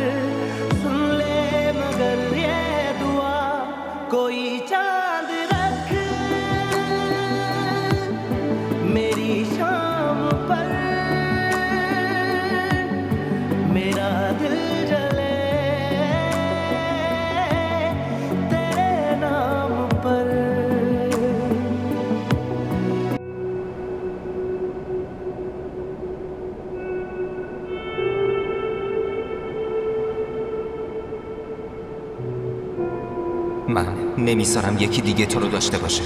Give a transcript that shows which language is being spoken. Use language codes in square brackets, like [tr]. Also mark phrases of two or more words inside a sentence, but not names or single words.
[hi] कोई चांद रख मेरी शाम पर, मेरा दिल जले तेरे नाम पर। [fa] من نمیذارم یکی دیگه تو رو داشته باشه.